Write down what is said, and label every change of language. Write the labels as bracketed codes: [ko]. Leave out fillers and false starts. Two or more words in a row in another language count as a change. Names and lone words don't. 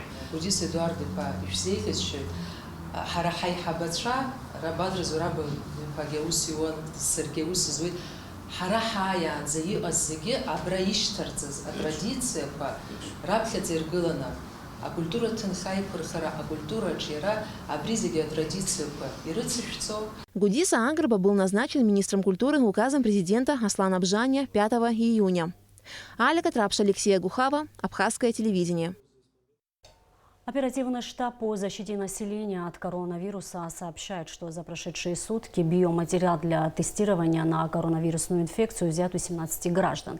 [ab] Гудис Едуард-иԥа ишәзеиӷьасшьоит, ҳара ҳаиҳабацәа, Рабадра Зураб-иԥагьы ус иуан, саргьы ус изуеит, ҳара ҳааиаанӡа иҟаз зегьы абра ишьҭарҵаз атрадициақәа раԥхьаӡа иргыланы акультура ҭынха иқәырхара, акультураҿ иара абри зегьы атрадициақәа ирыцышәҵо. [ru] Гудис Аагрба был назначен министром культуры указом президента Аслана Бжаня 5 июня. Алика Трапша, Алексея Гухава, Абхазское телевидение. Оперативный штаб по защите населения от коронавируса сообщает, что за прошедшие сутки биоматериал для тестирования на коронавирусную инфекцию взят у 17 граждан.